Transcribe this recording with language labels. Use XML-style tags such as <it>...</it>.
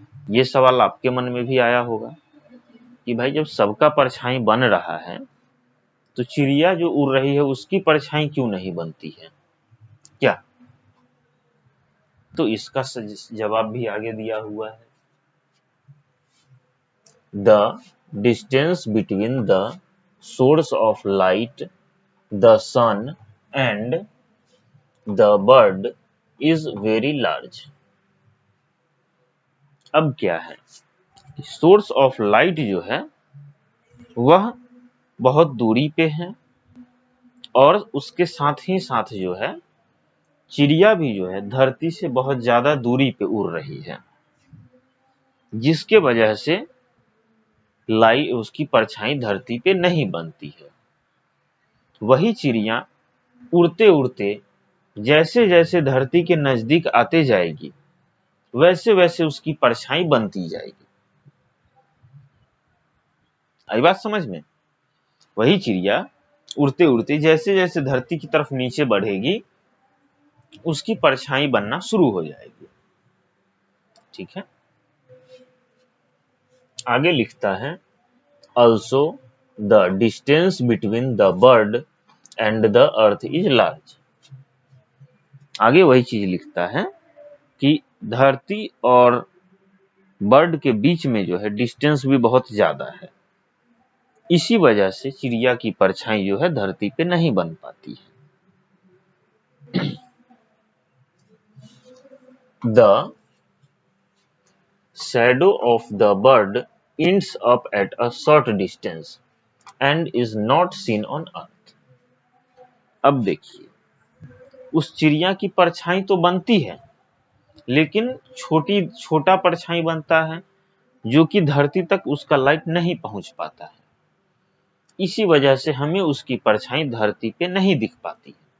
<hi>ये सवाल आपके मन में भी आया होगा कि भाई जब सबका परछाई बन रहा है तो चिड़िया जो उड़ रही है उसकी परछाई क्यों नहीं बनती है क्या? तो इसका जवाब भी आगे दिया हुआ है।</hi> <en>The distance between the source of light, the sun and the bird is very large।</en> <hi>अब क्या है, सोर्स ऑफ लाइट जो है वह बहुत दूरी पे है और उसके साथ ही साथ जो है चिड़िया भी जो है धरती से बहुत ज्यादा दूरी पे उड़ रही है, जिसके वजह से उसकी परछाई धरती पे नहीं बनती है। वही चिड़िया उड़ते उड़ते जैसे जैसे धरती के नजदीक आते जाएगी वैसे वैसे उसकी परछाई बनती जाएगी। आई बात समझ में? वही चिड़िया उड़ते उड़ते जैसे जैसे धरती की तरफ नीचे बढ़ेगी उसकी परछाई बनना शुरू हो जाएगी। ठीक है, आगे लिखता है</hi> <en>also the distance between the bird and the earth is large।</en> <hi>आगे वही चीज लिखता है कि धरती और बर्ड के बीच में जो है डिस्टेंस भी बहुत ज्यादा है, इसी वजह से चिड़िया की परछाई जो है धरती पे नहीं बन पाती है।</hi> <en>The shadow of the bird ends up at a short distance and is not seen on earth।</en> <hi>अब देखिए, उस चिड़िया की परछाई तो बनती है लेकिन छोटा परछाई बनता है जो कि धरती तक उसका लाइट नहीं पहुंच पाता है, इसी वजह से हमें उसकी परछाई धरती पे नहीं दिख पाती है।</hi>